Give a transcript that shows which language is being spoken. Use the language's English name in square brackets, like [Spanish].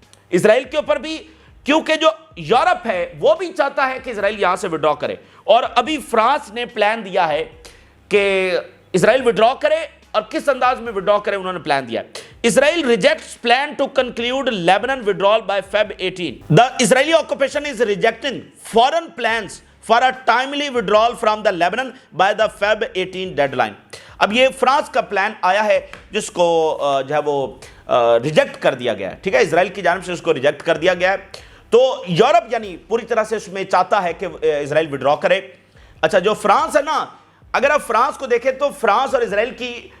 [Urdu] اسرائیل کے اوپر بھی، کیونکہ جو یورپ ہے وہ بھی چاہتا ہے کہ اسرائیل یہاں سے وڈرا کرے، اور ابھی فرانس نے پلان دیا ہے کہ اسرائیل وڈرا کرے، اور کس انداز میں وڈرا کرے انہوں نے پلان دیا ہے۔ [English] Israel rejects plan to conclude Lebanon withdrawal by Feb 18. The Israeli occupation is rejecting foreign plans for a timely withdrawal from the Lebanon by the Feb 18 deadline. [Urdu] اب یہ فرانس کا پلان آیا ہے جس کو جو ہے وہ ریجیکٹ کر دیا گیا ہے، ٹھیک ہے، اسرائیل کی جانب سے اس کو ریجیکٹ کر دیا گیا ہے۔ تو یورپ یعنی پوری طرح سے اس میں چاہتا ہے کہ اسرائیل وڈرا کرے۔ اچھا، جو فرانس ہے نا، اگر آپ فرانس کو دیکھیں تو فرانس اور اسرائیل کی